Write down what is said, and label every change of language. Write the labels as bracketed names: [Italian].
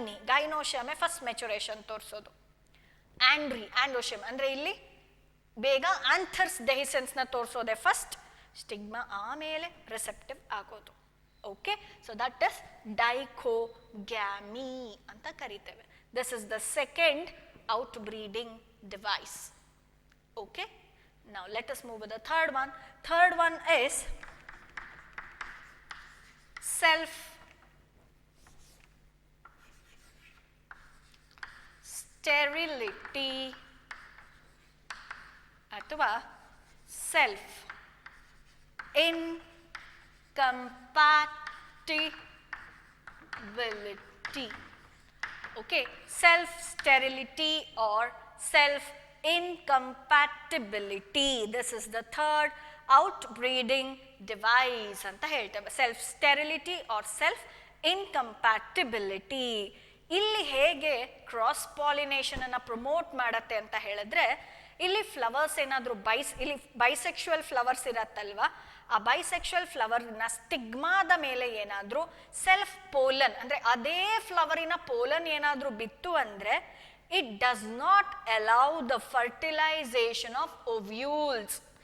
[Kannada] ಗೈನೋಶಮೆ first maturation ತೋರಿಸೋದು. ಆಂಡ್ರೋಶಮ್ ಅಂದ್ರೆ ಇಲ್ಲಿ ಬೇಗ ಆಂಥರ್ಸ್ ಡೆಹಿಸೆನ್ಸ್ ನ ತೋರಿಸೋದೆ ಫಸ್ಟ್, ಸ್ಟಿಗ್ಮಾ ಆಮೇಲೆ ರಿಸೆಪ್ಟಿವ್ ಆಗೋದು. [English] okay, so that is dichogamy [Kannada] ಅಂತ ಕರಿತೇವೆ. [English] This is the second outbreeding device. Okay, now let us move with the third one. Third one is self sterility ಅಥವಾ self incompatibility. Okay, self sterility or self incompatibility. This is the third outbreeding device [Kannada] anta helteve. [English] Self sterility or self incompatibility. [Kannada] ಇಲ್ಲಿ ಹೇಗೆ cross pollination ಅನ್ನ promote ಮಾಡತ್ತೆ ಅಂತ ಹೇಳಿದ್ರೆ, ಇಲ್ಲಿ flowers ಏನಾದರೂ ಇಲ್ಲಿ ಬೈಸೆಕ್ಷುವಲ್ ಫ್ಲವರ್ಸ್ ಇರತ್ತಲ್ವಾ, ಆ ಬೈಸೆಕ್ಷುವಲ್ ಫ್ಲವರ್ನ ಸ್ಟಿಗ್ಮಾದ ಮೇಲೆ ಏನಾದರೂ ಸೆಲ್ಫ್ ಪೋಲನ್ ಅಂದರೆ ಅದೇ ಫ್ಲವರಿನ ಪೋಲನ್ ಏನಾದರೂ ಬಿತ್ತು ಅಂದರೆ [English] It does not allow the fertilisation of ovules.